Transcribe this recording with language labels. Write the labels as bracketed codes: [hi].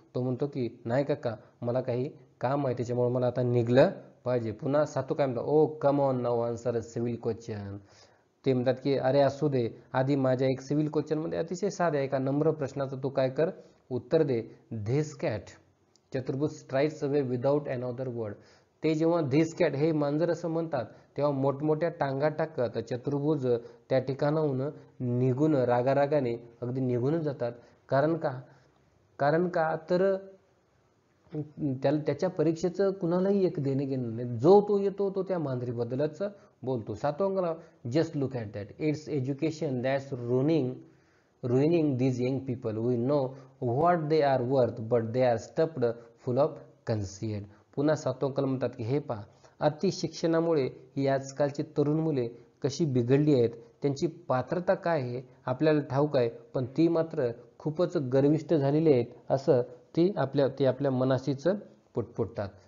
[mr] तो म्हणतो की नाही काका, मला काही काम आहे, त्याच्यामुळे मला आता निघलं पाहिजे. पुन्हा सातू काय म्हणतो, [en] Oh come on now answer a civil question. [mr] ते म्हणतात की अरे असू दे, आधी माझ्या एक सिव्हिल क्वेश्चनमध्ये अतिशय साध्या एका नम्र प्रश्नाचं तू काय कर, उत्तर दे. [en] This cat. Chaturbhuj straights away without another word. [mr] ते जेव्हा [en] this cat, [mr] हे मांजर असं म्हणतात, तेव्हा मोठमोठ्या टांगा टाकत चतुर्भुज त्या ठिकाणाहून निघून, रागारागाने अगदी निघूनच जातात. कारण का तर त्याच्या परीक्षेचं कुणालाही एक देणे घेणं नाही. जो तो येतो तो त्या मांजरीबद्दलच बोलतो. सातवा अंगला, [en] Just look at that, it's education that's ruining ruining these young people. We know what they are worth, but they are stuffed full of conceit. [mr] पुन्हा 7वं कलम म्हणतात की हे पहा, अति शिक्षणामुळे ही आजकालची तरुण मुले कशी बिघडली आहेत, त्यांची पात्रता काय आहे आपल्याला ठाऊक आहे, पण ती मात्र खूपच गर्विष्ठ झालेली आहेत असं ती आपल्या मनाशीच पुटपुटतात.